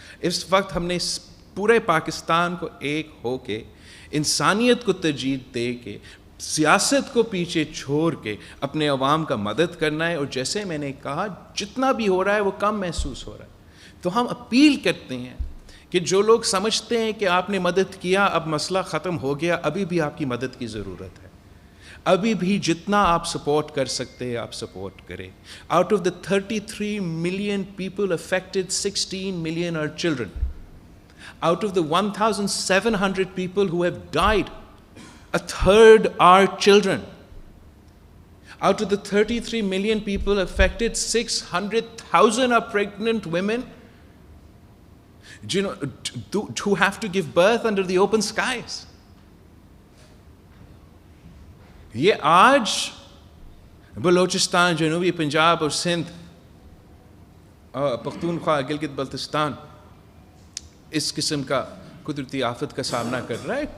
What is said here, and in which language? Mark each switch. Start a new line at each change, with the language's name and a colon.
Urdu: اس وقت ہم نے پورے پاکستان کو ایک ہو کے انسانیت کو ترجیح دے کے سیاست کو پیچھے چھوڑ کے اپنے عوام کا مدد کرنا ہے. اور جیسے میں نے کہا, جتنا بھی ہو رہا ہے وہ کم محسوس ہو رہا ہے. تو ہم اپیل کرتے ہیں کہ جو لوگ سمجھتے ہیں کہ آپ نے مدد کیا, اب مسئلہ ختم ہو گیا, ابھی بھی آپ کی مدد کی ضرورت ہے. ابھی بھی جتنا آپ سپورٹ کر سکتے ہیں آپ سپورٹ کریں.
English: Out of the 33 million people affected, 16 million are children. Out of the 1,700 people who have died, a third are children. Out of the 33 million people affected, 600,000 are pregnant women who have to give birth under the open skies.
Urdu: یہ آج بلوچستان, جنوبی پنجاب اور سندھ, پختونخوا, گلگت بلتستان اس قسم کا قدرتی آفت کا سامنا کر رہا ہے.